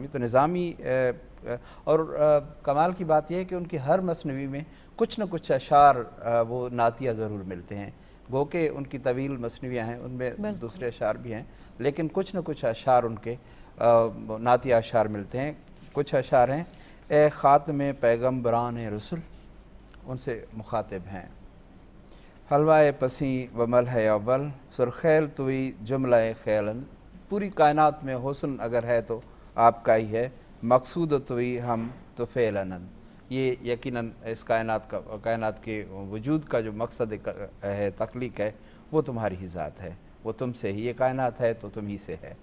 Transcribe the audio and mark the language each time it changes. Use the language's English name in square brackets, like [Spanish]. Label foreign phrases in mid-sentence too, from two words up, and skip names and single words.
[Urdu] تو نظامی اور کمال کی بات یہ ہے کہ ان کی ہر مثنوی میں کچھ نہ کچھ اشعار وہ نعتیہ ضرور ملتے ہیں, گو کہ ان کی طویل مثنویاں ہیں ان میں دوسرے اشعار بھی ہیں, لیکن کچھ نہ کچھ اشعار ان کے نعتیہ اشعار ملتے ہیں. کچھ اشعار ہیں, [Persian] اے خاتم پیغمبران رسول, [Urdu] ان سے مخاطب ہیں. [Persian] حلوائے پسیں و ملح اول سرخیل توئی جملہ خیلن, [Urdu] پوری کائنات میں حسن اگر ہے تو آپ کا ہی ہے, [Persian] مقصود توئی ہم تو فعلن, [Urdu] یہ یقیناً اس کائنات کے وجود کا جو مقصد ہے, تخلیق ہے, وہ تمہاری ہی ذات ہے, وہ تم سے ہی, یہ کائنات ہے تو تم ہی سے ہے.